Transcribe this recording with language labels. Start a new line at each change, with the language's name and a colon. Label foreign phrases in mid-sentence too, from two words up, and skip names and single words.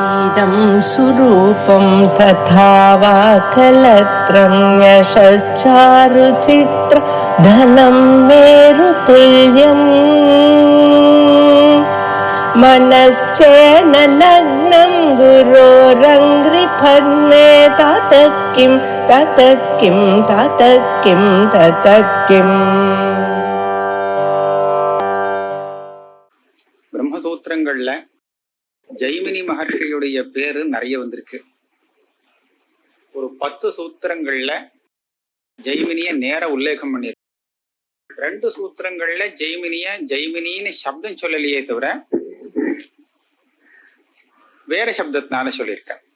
Sanskrit: इदं सुरूपं तथा वा कलत्रं यशश्चारुचित्र धनं मेरुतुल्यम् मनश्चेन लग्नं गुरोरङ्घ्रिपद्मे ततः किं ततः किं ततः किं ततः किम्.
Tamil: பிரம்மசூத்திரங்கள்ல ஜெய்மினி மகர்ஷியுடைய பேரு நிறைய வந்திருக்கு. ஒரு 10 சூத்திரங்கள்ல ஜெய்மினிய நேர உல்லேகம் பண்ணிருக்கு. 2 சூத்திரங்கள்ல ஜெய்மினின்னு சப்தம் சொல்லலையே தவிர வேற சப்தத்தினால சொல்லியிருக்க.